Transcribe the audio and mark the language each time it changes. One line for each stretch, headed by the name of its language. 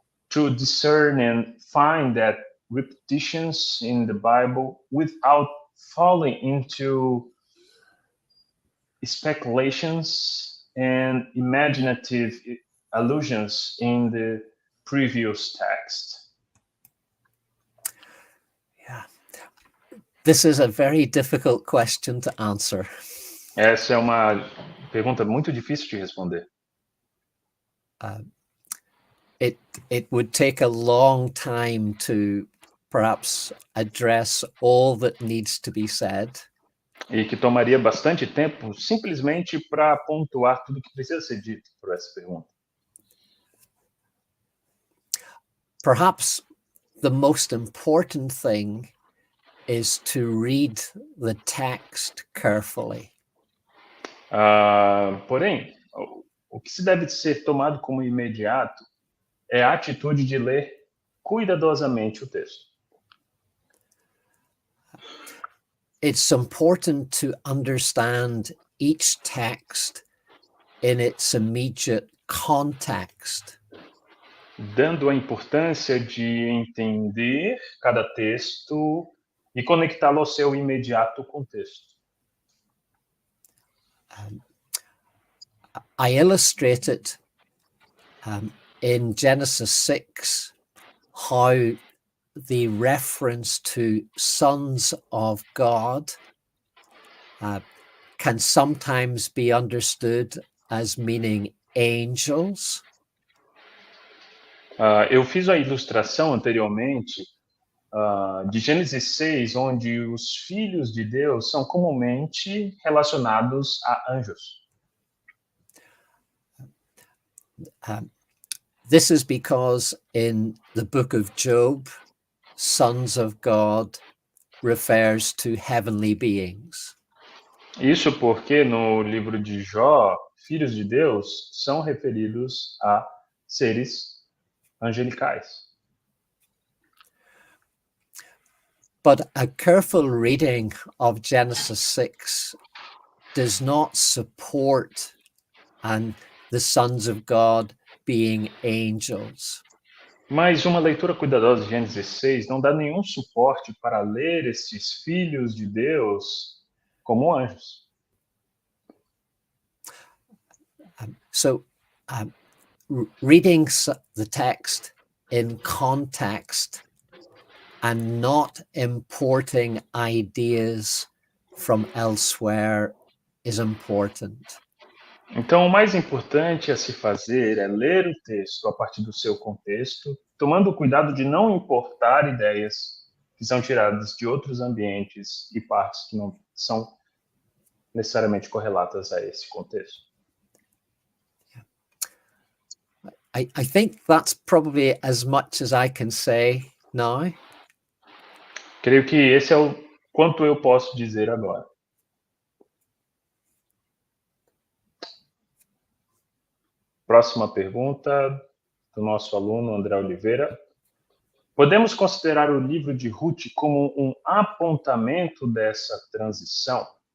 English: to discern and find that repetitions in the Bible without falling into speculations and imaginative allusions in the previous text? Yeah. This is a very difficult question to answer.
Portuguese: Essa é uma pergunta muito difícil de responder.
English: It would take a long time to perhaps address all that needs to be said.
Portuguese: E que tomaria bastante tempo simplesmente para pontuar tudo que precisa ser dito por essa pergunta.
English: Perhaps the most important thing is to read the text carefully.
Portuguese: Porém, o que se deve ser tomado como imediato é a atitude de ler cuidadosamente o texto.
English: It's important to understand each text in its immediate context.
Portuguese: Dando a importância de entender cada texto e conectá-lo ao seu imediato contexto.
English: I illustrate it in Genesis 6, how the reference to sons of God can sometimes be understood as meaning angels.
Portuguese: Eu fiz a ilustração anteriormente de Gênesis 6, onde os filhos de Deus são comumente relacionados a anjos.
English: This is because in the book of Job, sons of God refers to heavenly beings.
Portuguese: Isso porque no livro de Jó, filhos de Deus são referidos a seres angelicais.
English: But a careful reading of Genesis 6 does not support the sons of God being angels.
Portuguese: Mas uma leitura cuidadosa de Gênesis 6 não dá nenhum suporte para ler esses filhos de Deus como anjos.
English: So reading the text in context and not importing ideas from elsewhere is important.
Portuguese: Então, o mais importante a se fazer é ler o texto a partir do seu contexto, tomando o cuidado de não importar ideias que são tiradas de outros ambientes e partes que não são necessariamente correlatas a esse contexto.
English: I think that's probably as much as I can say now.
Portuguese: Creio que esse é o quanto eu posso dizer agora. Próxima pergunta do nosso aluno André Oliveira. Podemos considerar o livro de Ruth como um apontamento dessa transição?